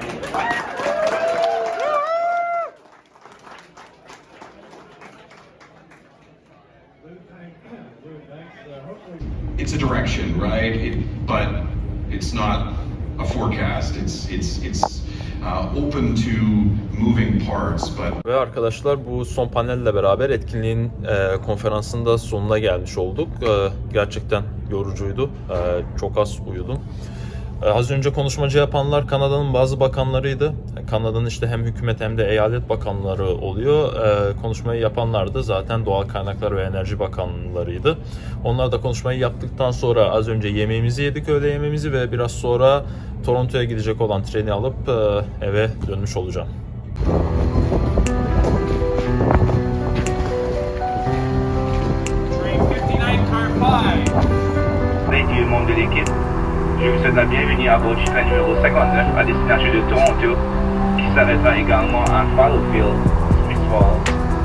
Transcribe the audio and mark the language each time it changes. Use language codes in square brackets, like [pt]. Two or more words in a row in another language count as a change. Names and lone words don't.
[en] It's a direction, right? But it's not a forecast. It's open to moving parts, but... [tr] Ve arkadaşlar bu son panelle beraber etkinliğin konferansın da sonuna gelmiş olduk. Gerçekten yorucuydu. Çok az uyudum. Az önce konuşmacı yapanlar Kanada'nın bazı bakanlarıydı. Kanada'nın işte hem hükümet hem de eyalet bakanları oluyor. Konuşmayı yapanlar da zaten Doğal Kaynaklar ve Enerji Bakanlarıydı. Onlar da konuşmayı yaptıktan sonra az önce yemeğimizi yedik, öğle yemeğimizi ve biraz sonra Toronto'ya gidecek olan treni alıp eve dönmüş olacağım. [en] Train 59, car 5. [fr] Salut monde de l'équipe. Je vous souhaite la bienvenue à bord du train numéro 59 à destination de Toronto, qui s'arrêtera également à Fallowfield, Smiths Falls.